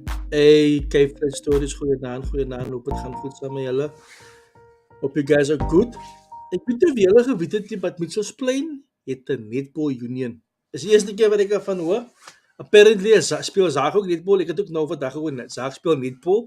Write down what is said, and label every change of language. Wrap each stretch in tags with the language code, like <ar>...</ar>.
<af>Hey, Cape Stories, goedenavond, hoop het gaan goed saam met julle.</af> <en>Hope you guys are good.</en> <af>Ek weet nie of julle geweet het nie, but Mitchells Plain het 'n netball union. Is die eerste keer wat ek ervan hoor. Apparently speel Zaag ook netball. Ek het ook nou vandag gehoor Zaag speel netball.</af>